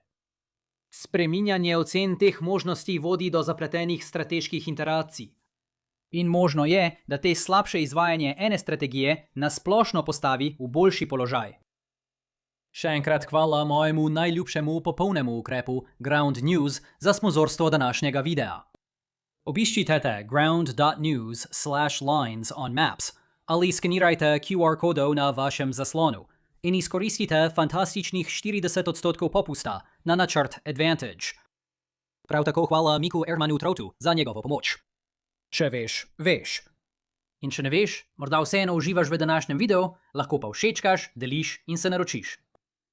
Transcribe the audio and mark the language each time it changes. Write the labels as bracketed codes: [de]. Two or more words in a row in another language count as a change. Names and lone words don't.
[sl] Spreminjanje ocen teh možnosti vodi do zapletenih strateških interakcij. In možno je, da te slabše izvajanje ene strategije nasplošno postavi v boljši položaj. Še enkrat hvala mojemu najljubšemu popolnemu ukrepu Ground News za sponzorstvo današnjega videa. Obiščite ground.news/lines on maps ali skenirajte QR kodov na vašem zaslonu in izkoristite fantastičnih 40% popusta na načrt Advantage. Prav tako hvala Miku Ermanu Trotu za njegovo pomoč. Če veš, veš. In če ne veš, morda vseeno uživaš v današnjem videu, lahko pa všečkaš, deliš in se naročiš.